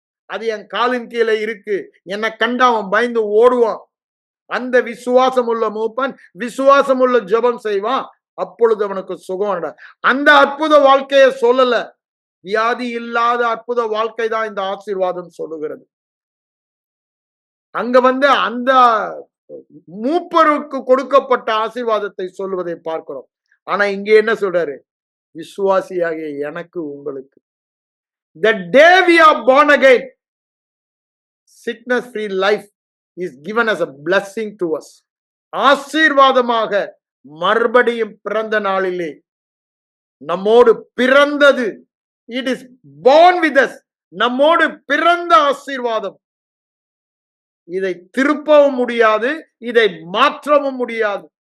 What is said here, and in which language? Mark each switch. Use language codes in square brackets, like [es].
[ta] அது என் காலின் கீழே இருக்கு, என்னை கண்டா அவன் பயந்து ஓடுவான், அந்த விசுவாசம் உள்ள மூப்பன் விசுவாசம் உள்ள ஜெபம் செய்வான், அப்பொழுது அவனுக்கு சுகம். அந்த அற்புத வாழ்க்கையை சொல்லல, வியாதி இல்லாத அற்புத வாழ்க்கை தான் இந்த ஆசீர்வாதம் சொல்லுகிறது. அங்க அந்த மூப்பருக்கு கொடுக்கப்பட்ட ஆசீர்வாதத்தை சொல்லுவதை பார்க்கிறோம். ஆனா இங்க என்ன சொல்றாரு? விசுவாசியாகிய எனக்கு உங்களுக்கு, [en] the day we are born again, sickness free life is given as a blessing to us. [ta] ஆசீர்வாதமாக மறுபடியும் பிறந்த நாளிலே நம்மோடு பிறந்தது [en] It is born with us. [ta] நம்மோடு பிறந்த ஆசீர்வாதம். இதை திருப்பவும் முடியாது, இதை மாற்றவும் முடியாது.